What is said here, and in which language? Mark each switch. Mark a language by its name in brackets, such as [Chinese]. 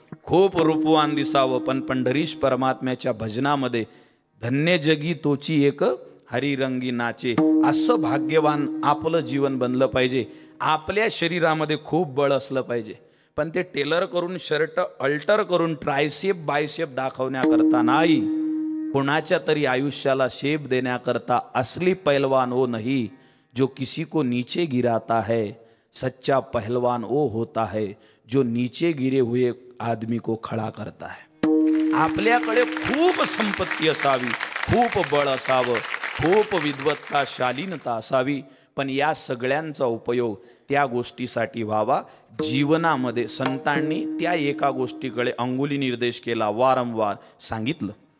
[Marathi] खूप रूपवान दिसावं, पण पंढरीश परमात्म्याच्या भजनामध्ये धन्य जगी तोची एक हरिरंगी नाचे, असं भाग्यवान आपलं जीवन बनलं पाहिजे. आपल्या शरीरामध्ये खूप बळ असलं पाहिजे, पण ते टेलर करून, शर्ट अल्टर करून ट्रायसेप बायसेप दाखवण्याकरता नाही, कोणाच्या तरी आयुष्याला शेप देण्याकरता. [Hindi] असली पहलवान वो नहीं जो किसी को नीचे गिराता है, सच्चा पहलवान वो होता है जो नीचे गिरे हुए आदमी को खड़ा करता है. [Marathi] आपल्याकडे खूप संपत्ती असावी, खूप बळ असावं, खूप विद्वत्ता शालीनता असावी, पण या सगळ्यांचा उपयोग त्या गोष्टीसाठी व्हावा. जीवनामध्ये संतांनी त्या एका गोष्टीकडे अंगुली निर्देश केला, वारंवार सांगितलं.